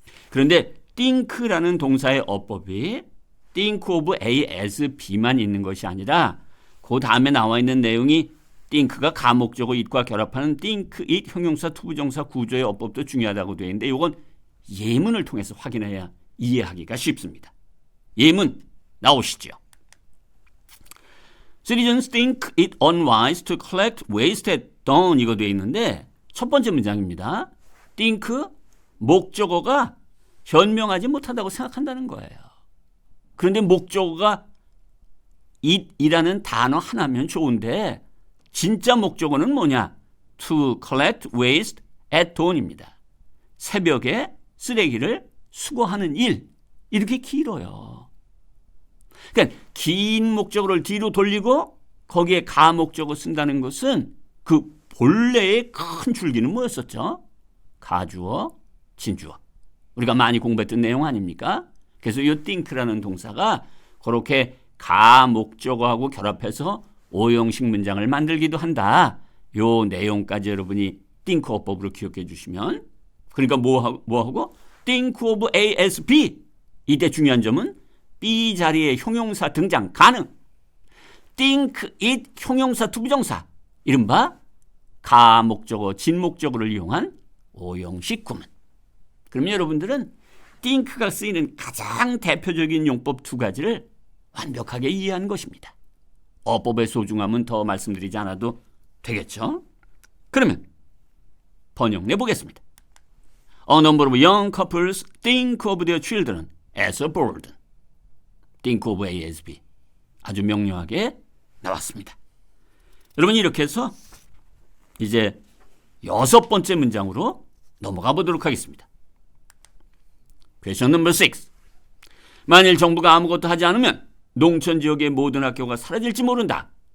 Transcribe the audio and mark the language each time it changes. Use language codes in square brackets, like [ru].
[ko] 그런데 think라는 동사의 어법이 think of A as B만 있는 것이 아니라 그 다음에 나와 있는 내용이 think가 가목적어 it과 결합하는 think, it, 형용사, 투부정사 구조의 어법도 중요하다고 되어 있는데 이건 예문을 통해서 확인해야 이해하기가 쉽습니다. 예문 나오시죠. [en] Citizens think it unwise to collect waste at dawn [ko] 이거 되어 있는데 첫 번째 문장입니다. think 목적어가 현명하지 못하다고 생각한다는 거예요. 그런데 목적어가 it이라는 단어 하나면 좋은데 진짜 목적어는 뭐냐? [en] To collect waste at dawn입니다. [ko] 새벽에 쓰레기를 수거하는 일. 이렇게 길어요. 그러니까 긴 목적어를 뒤로 돌리고 거기에 가목적어 쓴다는 것은 그 본래의 큰 줄기는 뭐였었죠? 가주어, 진주어. 우리가 많이 공부했던 내용 아닙니까? 그래서 이 think라는 동사가 그렇게 가목적어하고 결합해서 오형식 문장을 만들기도 한다. 요 내용까지 여러분이 think 어법으로 기억해 주시면 그러니까 뭐하고? [en] think of A as B. [ko] 이때 중요한 점은 B 자리에 형용사 등장 가능. think it 형용사 투부정사 이른바 가목적어 진목적어를 이용한 오형식 구문. 그러면 여러분들은 think가 쓰이는 가장 대표적인 용법 두 가지를 완벽하게 이해한 것입니다. 어법의 소중함은 더 말씀드리지 않아도 되겠죠? 그러면 번역 내보겠습니다. [en] A number of young couples think of their children as a burden. think of A as B. [ko] 아주 명료하게 나왔습니다. 여러분 이렇게 해서 이제 6번째 문장으로 넘어가 보도록 하겠습니다. [en] Question number 6. [ko] 만일 정부가 아무것도 하지 않으면 농촌 지역의 모든 학교가 사라질지 모른다.